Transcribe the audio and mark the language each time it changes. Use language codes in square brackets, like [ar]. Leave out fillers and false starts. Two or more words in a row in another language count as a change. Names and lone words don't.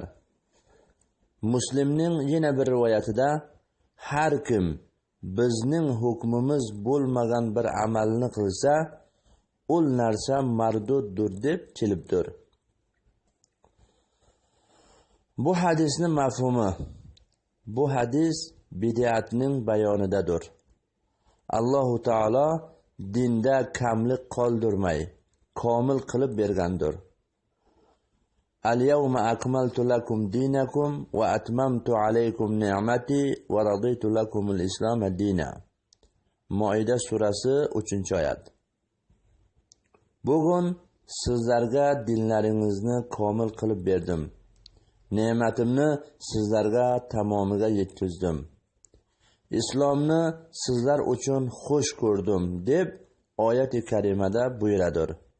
[uz] Muslimning yana bir rivoyatida har kim bizning hukmimiz bo'lmagan bir amalni qilsa, ul narsa marduddir deb kelibdir. Bu hadisning mafhumi: bu hadis bid'atning bayonidadir. Alloh taolo dinda kamlik qoldirmay, komil qilib bergandir. [ar] اليوم أكملت لكم دينكم وأتممت عليكم نعمتي ورضيت لكم الإسلام دينا. [uz] Moida surasi 3-oyat. Bugun sizlarga dinlaringizni komil qilib berdim. Ne'matimni sizlarga tamomiga yetkazdim. Islomni sizlar uchun xush ko'rdim deb oyat-i karimada buyuradir.